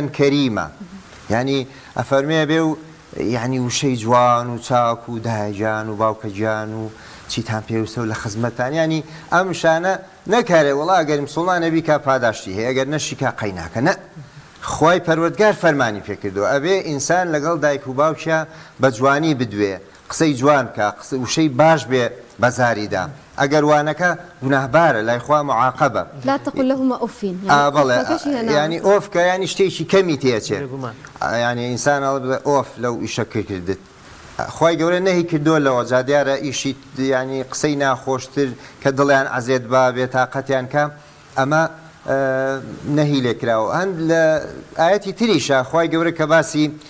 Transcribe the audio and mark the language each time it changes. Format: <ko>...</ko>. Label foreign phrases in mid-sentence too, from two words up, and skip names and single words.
<ckb>کەریمە ینی ئەفەرمێ بێ و یعنی وشەی جوان و چاک و دایجان و باوکە گیان و چیتان پێویستە و لە خزمەتان ینی ئەم شانە نەکارێ وەڵا ئەگەر مسڵمان نەبی کا پاداشتی هەیە ئەگەر نەشی کا قەیناکە نە خوای پەروەردگار فەرمانی پێکردووە ئەبێ ئینسان لەگەڵ دایک و باوکە بە جوانی بدوێ قسەی جوان کە وشەی باش بێ بەزاریدا ئەگەر وانەکە گوناهبارە لای خوا معاقبە</ckb> <ar>لا تقل لهما أف</ar> <ckb>بەڵێ ینی ئۆفکە ینی شتێکی کەمی تێچێ ینی ئینسان بڵێ ئۆف لەو ئیشە کردت خی گەورە نەهی کردووە لەوە جا دیارە ئیشی ینی قسەی ناخۆشتر کە دڵیان ئازێت با بێ تااقەتیان کە ئەمە نەهی لێکراوە هەند لە ئاەتی تریشە خی گەورە کە باسی</ckb>